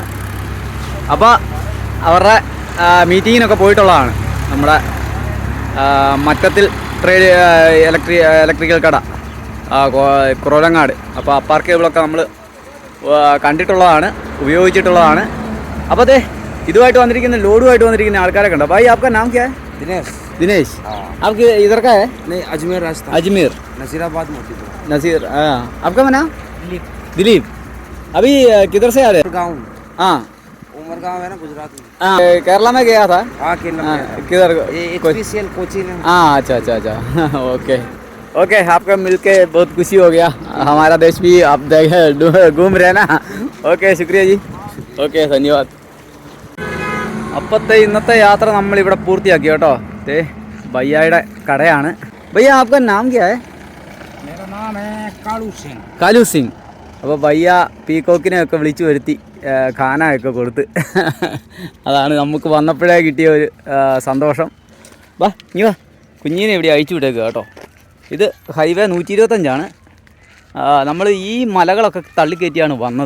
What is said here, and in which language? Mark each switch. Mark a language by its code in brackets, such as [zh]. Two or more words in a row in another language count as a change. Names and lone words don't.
[ml] അപ്പോൾ അവരുടെ മീറ്റിങ്ങിനൊക്കെ പോയിട്ടുള്ളതാണ് നമ്മുടെ മറ്റത്തിൽ ഇലക്ട്രിക്കൽ കട കുറവലങ്ങാട്. അപ്പോൾ അപ്പാർ കേബിളൊക്കെ നമ്മൾ കണ്ടിട്ടുള്ളതാണ്, ഉപയോഗിച്ചിട്ടുള്ളതാണ്. അപ്പോൾ അതെ ഇതുമായിട്ട് വന്നിരിക്കുന്ന ലോഡുമായിട്ട് വന്നിരിക്കുന്ന ആൾക്കാരൊക്കെ ഉണ്ടോ. [hi] भाई आपका नाम क्या है? दिनेश। आपके इधर का है? नहीं, अजमेर राजस्थान। अजमेर, नसीराबाद मोती। नसीर। हाँ, आपका नाम? दिलीप। अभी किधर से आ रहे? गाँव। हाँ, उमरगांव है ना, गुजरात में। हाँ, केरला में गया था। हाँ, केरला में। किधर? HPCL कोची में। हाँ, अच्छा अच्छा अच्छा। ओके ओके, आपका मिलके बहुत खुशी हो गया। हमारा देश भी आप देखे घूम रहे ना. ओके, शुक्रिया जी. ओके, धन्यवाद. [ml] അപ്പത്തെ ഇന്നത്തെ യാത്ര നമ്മളിവിടെ പൂർത്തിയാക്കി കേട്ടോ. ഭയ്യയുടെ കടയാണ്. ഭയ്യ [hi] आपका नाम क्या है? मेरा नाम है कालू सिंह। [ml] കാലു സിംഗ്. അപ്പോൾ ഭയ്യ പീക്കോക്കിനെയൊക്കെ വിളിച്ചു വരുത്തി ഖാനയൊക്കെ കൊടുത്ത്. അതാണ് നമുക്ക് വന്നപ്പോഴേ കിട്ടിയ ഒരു സന്തോഷം. വാ ഇനി വാ, കുഞ്ഞിനെ ഇവിടെ അയച്ചു വിട്ടേക്കുക കേട്ടോ. ഇത് ഹൈവേ 125 നമ്മൾ ഈ മലകളൊക്കെ തള്ളിക്കയറ്റിയാണ് വന്നത്.